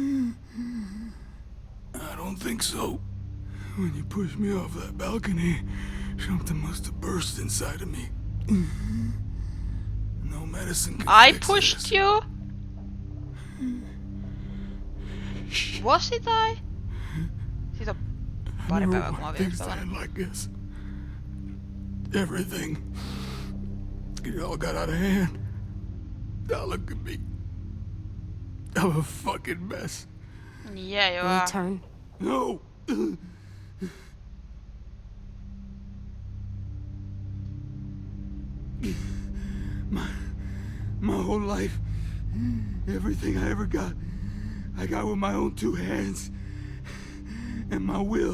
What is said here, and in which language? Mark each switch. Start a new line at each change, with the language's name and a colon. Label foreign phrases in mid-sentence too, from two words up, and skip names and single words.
English: I don't think so. When you pushed me off that balcony, something must have burst inside of me. No medicine can I fix pushed this. you? Was it I?
Finnish: Siitä on pari päivää, kun mä oon
English: Things
Finnish: vielä
English: started like this. Everything. It all got out of hand. Now look at me. I'm a fucking mess. Yeah, you Will are. he turn? No. My whole life, everything I ever got, I got with my own two hands and my will.